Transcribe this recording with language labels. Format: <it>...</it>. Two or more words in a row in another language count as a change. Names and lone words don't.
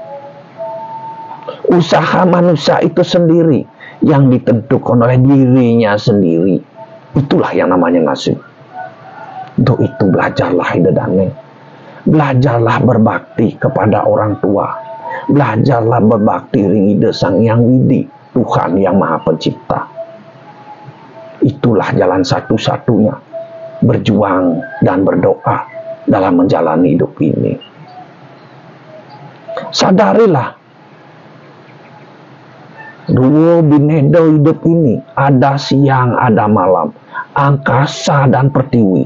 <id>Usaha manusia itu sendiri yang ditentukan oleh dirinya sendiri. Itulah yang namanya nasib. Untuk itu belajarlah idadane. Belajarlah berbakti kepada orang tua. Belajarlah berbakti ring ide Sang Yang Widi, Tuhan yang Maha Pencipta. Itulah jalan satu-satunya berjuang dan berdoa dalam menjalani hidup ini. Sadarilah, dua binedo hidup ini, ada siang, ada malam, angkasa dan pertiwi.</id>